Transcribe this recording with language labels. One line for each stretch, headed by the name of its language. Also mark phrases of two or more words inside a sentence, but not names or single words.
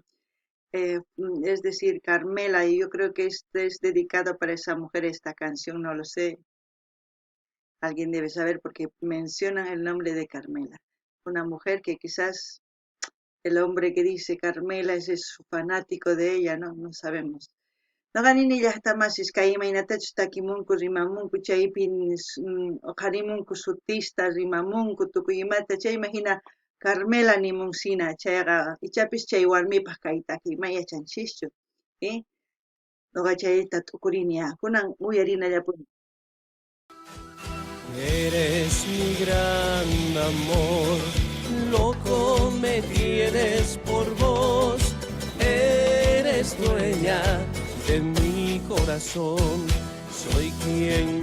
Spanish: Es decir, Carmela, y yo creo que este es dedicado para esa mujer, esta canción, no lo sé. Alguien debe saber porque mencionan el nombre de Carmela. Una mujer que quizás el hombre que dice Carmela es fanático de ella, ¿no? No sabemos.
Quechua: No ganini llaqtamasis kay imaynatachus takimunku rimamunku chaypin qharimunku sutista rimamunku tukuy imata chayma hina Carmela nimunsina chayqa ichapis chay warmipaq kay taki mayachanchishchu, nuqa chayta t'ukurini kunan uyarinallapuni.
Spanish: Eres mi gran amor, loco me tienes por vos, eres dueña de mi corazón, soy quien